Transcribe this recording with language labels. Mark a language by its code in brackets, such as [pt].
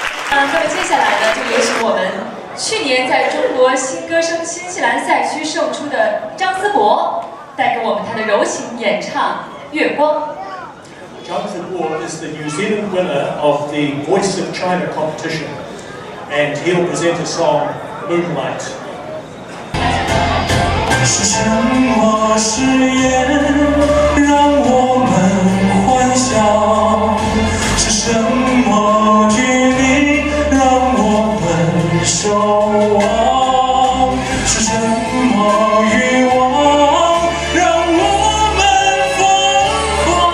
[zh] 那么接下来呢，就有请我们去年在中国新歌声新西兰赛区胜出的张思博，带给我们他的柔情演唱《月光》。 [en] Zhang Zibo is the New Zealand winner of the Voice of China competition, and he'll present a song, Moonlight. [zh] 是什么誓言让我们欢笑？是什么距离让我们守望？是什么欲望让我们疯狂？